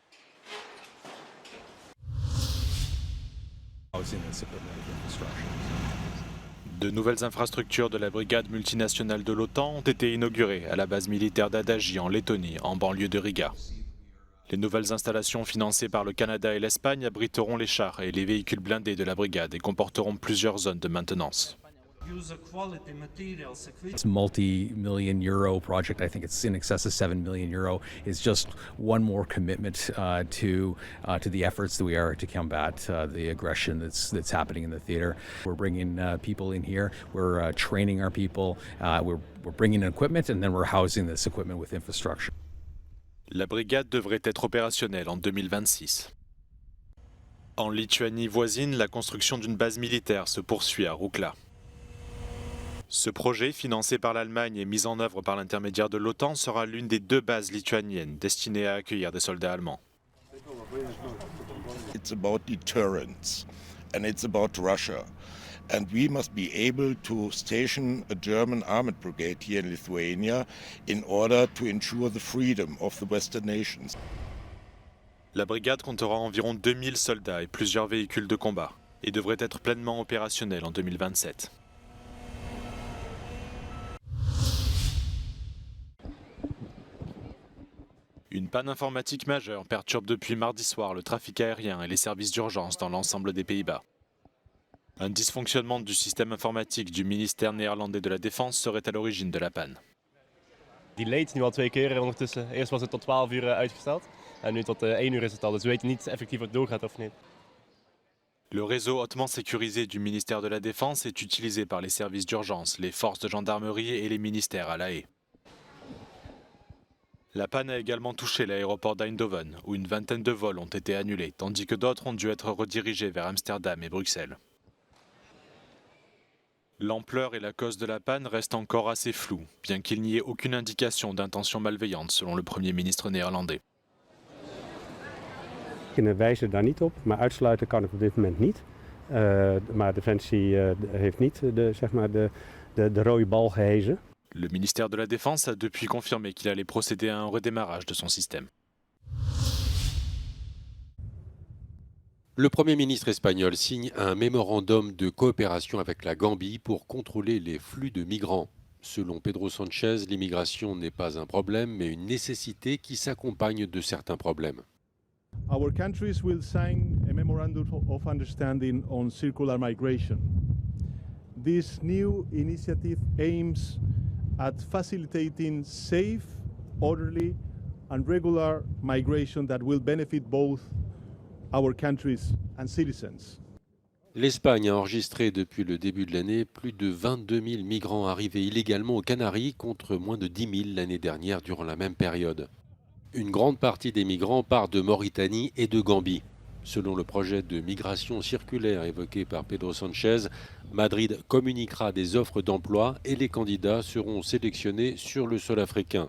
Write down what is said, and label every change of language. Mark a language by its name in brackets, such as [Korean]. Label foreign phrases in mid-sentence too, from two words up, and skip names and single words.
[French] De nouvelles infrastructures de la brigade multinationale de l'OTAN ont été inaugurées à la base militaire d'Adagi en Lettonie, en banlieue de Riga. Les nouvelles installations financées par le Canada et l'Espagne abriteront les chars et les véhicules blindés de la brigade et comporteront plusieurs zones de maintenance. [English] It's a multi-million euro project. I think it's in excess of 7 million euro. It's just one more commitment to the efforts that we are to combat the aggression that's happening in the theater. We're bringing people in here. We're training our people. We're bringing in equipment, and then we're housing this equipment with infrastructure. [French] La brigade devrait être opérationnelle en 2026. En Lituanie voisine, la construction d'une base militaire se poursuit à Roukla. Ce projet, financé par l'Allemagne et mis en œuvre par l'intermédiaire de l'OTAN, sera l'une des 2 bases lituaniennes destinées à accueillir des soldats allemands. [English] It's about deterrence and it's about Russia. And we must be able to station a German armored brigade here in Lithuania in order to ensure the freedom of the Western nations. [French] La brigade comptera environ 2000 soldats et plusieurs véhicules de combat et devrait être pleinement opérationnelle en 2027. Une panne informatique majeure perturbe depuis mardi soir le trafic aérien et les services d'urgence dans l'ensemble des Pays-Bas. Un dysfonctionnement du système informatique du ministère néerlandais de la Défense serait à l'origine de la panne. [Dutch] Delayed is nu al 2 keer ondertussen. Eerst was het tot 12 uur uitgesteld en nu tot 1 uur is het al. Dus we weten niet effectief of het doorgaat of niet. [French] Le réseau hautement sécurisé du ministère de la Défense est utilisé par les services d'urgence, les forces de gendarmerie et les ministères à La Haye. La panne a également touché l'aéroport d'Eindhoven, où une vingtaine de vols ont été annulés, tandis que d'autres ont dû être redirigés vers Amsterdam et Bruxelles. L'ampleur et la cause de la panne restent encore assez floues, bien qu'il n'y ait aucune indication d'intention malveillante selon le Premier ministre néerlandais. [Dutch] We wijzen daar niet op, maar uitsluiten kan ik op dit moment niet. Maar Defensie heeft niet de rode bal gehezen. [French] Le ministère de la Défense a depuis confirmé qu'il allait procéder à un redémarrage de son système. Le Premier ministre espagnol signe un mémorandum de coopération avec la Gambie pour contrôler les flux de migrants. Selon Pedro Sánchez, l'immigration n'est pas un problème, mais une nécessité qui s'accompagne de certains problèmes. [English] Our countries will sign a memorandum of understanding on circular migration. This new initiative aims at facilitating safe, orderly, and regular migration that will benefit both our countries and citizens. [French] L'Espagne a enregistré depuis le début de l'année plus de 22 000 migrants arrivés illégalement aux Canaries contre moins de 10 000 l'année dernière durant la même période. Une grande partie des migrants part de Mauritanie et de Gambie. Selon le projet de migration circulaire évoqué par Pedro Sánchez, Madrid communiquera des offres d'emploi et les candidats seront sélectionnés sur le sol africain.